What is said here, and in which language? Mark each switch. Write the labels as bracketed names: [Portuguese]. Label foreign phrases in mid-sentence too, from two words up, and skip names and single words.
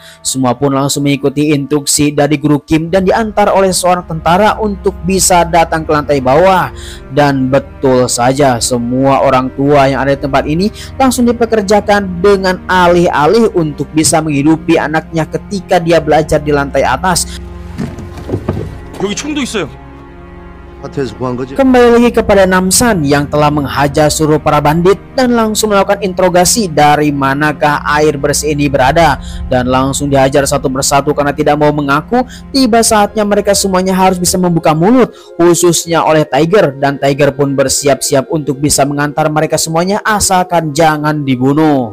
[Indonesian] Semua pun langsung mengikuti instruksi dari guru Kim dan diantar oleh seorang tentara untuk bisa datang ke lantai bawah. Dan betul saja, semua orang tua yang ada di tempat ini langsung dipekerjakan dengan alih-alih untuk bisa menghidupi anaknya ketika dia belajar di lantai atas. [Korean] 여기 총도 있어요. 마트에서 구한 거지? [Indonesian] Kembali lagi kepada Namsan yang telah menghajar seluruh para bandit dan langsung melakukan interogasi dari manakah air bersih ini berada, dan langsung dihajar satu persatu karena tidak mau mengaku. Tiba saatnya mereka semuanya harus bisa membuka mulut, khususnya oleh Tiger, dan Tiger pun bersiap-siap untuk bisa mengantar mereka semuanya asalkan jangan dibunuh.